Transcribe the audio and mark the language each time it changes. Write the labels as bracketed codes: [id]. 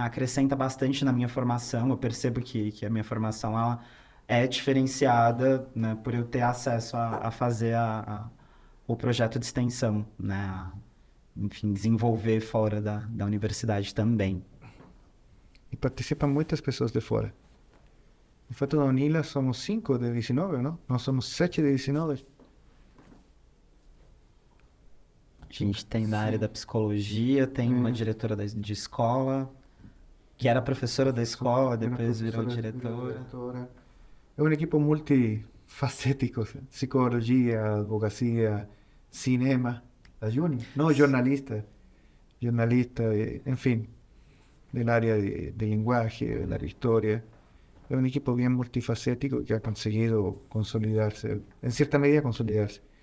[pt] Acrescenta bastante na minha formação. Eu percebo que a minha formação ela é diferenciada, né, por eu ter acesso a fazer o projeto de extensão, né? Enfim, desenvolver fora da universidade também. [es] Y participan muchas personas de fuera. En Fato da Unila somos 5 de 19, ¿no? No somos 7 de 19. [pt] A gente tem na área da psicologia, tem uma diretora de escola, que era professora da escola, depois virou diretora. [es] Es un equipo multifacético, psicología, abogacía, cinema, la Juni, no, jornalista, en fin, del área de lenguaje, del área de historia. Es un equipo bien multifacético que ha conseguido consolidarse, en cierta medida consolidarse.